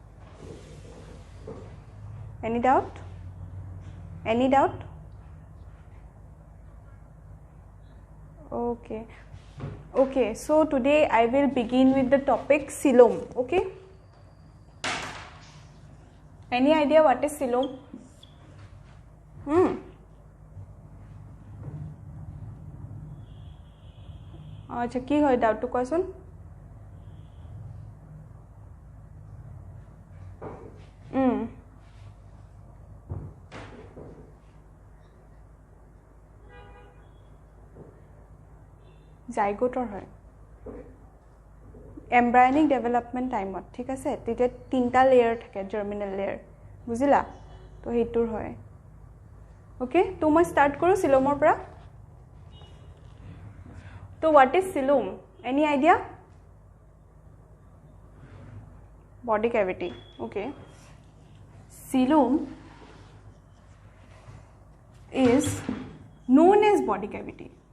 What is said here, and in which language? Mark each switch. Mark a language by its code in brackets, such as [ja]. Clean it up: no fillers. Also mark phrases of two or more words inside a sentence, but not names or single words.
[en] Any doubt? Any doubt? Okay. Okay, so today I will begin with the topic coelom. Okay. Any idea what is coelom? [hi] अच्छा की [as] হয় ডাউটটো কোৱাচোন জাইগোটৰ হয় এমব্রায়োনিক ডেভেলপমেন্ট টাইমত ঠিক আছে তেতিয়া তিনটা লেয়াৰ থাকে [en] germinal layer [as] বুজিলা তো হেতুৰ হয় ওকে তো মই স্টার্ট কৰো সিলোমৰ পৰা [en] So what is coelom? Any idea? Body cavity. Okay. Coelom is known as body cavity.